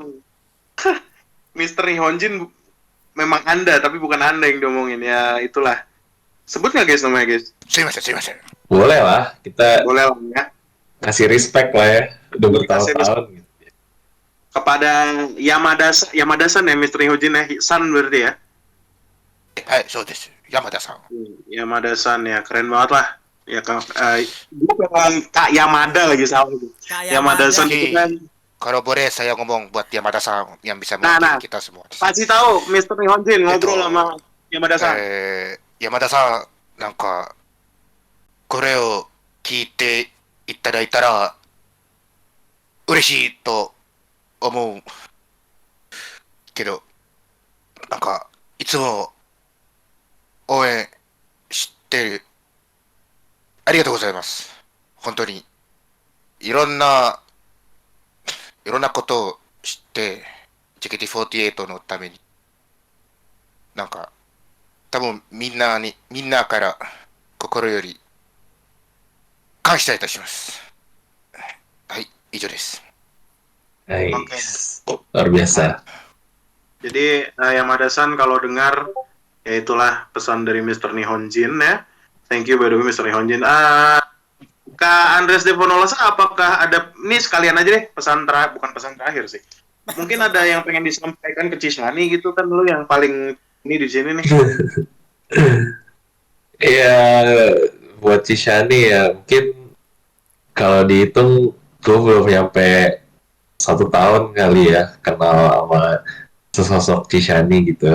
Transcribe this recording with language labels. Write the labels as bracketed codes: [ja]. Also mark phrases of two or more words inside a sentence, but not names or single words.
[id] Mister Nihonjin memang Anda, tapi bukan Anda yang diomongin. Ya, itulah. Sebut nggak guys namanya guys? Sumimasen. Boleh lah, kita Boleh lah ya. kasih respect lah ya. Udah Kasih bertahun-tahun gitu. Kepada Yamada-san ya, Mister Nihonjin ya. San berarti ya. Hai, [ja] そうです. Yamada-san. [id] Yamada-san ya, keren banget lah. Ya kan, gue bilang Kak Yamada lagi salah. Kayak Yamada-san Mada. itu kan. Kalau boleh saya ngomong buat Yamada-san yang bisa Nah, mewakili kita semua. Kasih tahu Mister Nihonjin ngobrol Itu. sama Yamada-san. [ja] 山田さん、なんか、これを聞いていただいたら、嬉しいと思うけど、なんか、いつも応援してる。ありがとうございます。本当に。いろんなことを知って、JKT48 のために、なんか、多分みんなから心より感謝いたします。はい、以上です。 [id] Nice. Luar biasa. Jadi Yamada-san kalau dengar, ya itulah pesan dari Mister Nihonjin ya. [en] Thank you by the way Mister Nihonjin. [id] Kak Andres Devonolosa, apakah ada, ini sekalian aja deh pesan terakhir, bukan pesan terakhir sih. Mungkin ada yang pengen disampaikan ke Cisani gitu kan, lu yang paling ini di sini nih. Ya, buat Cishani ya, mungkin kalau dihitung gue belum nyampe 1 tahun kali ya kenal sama sesosok Cishani gitu.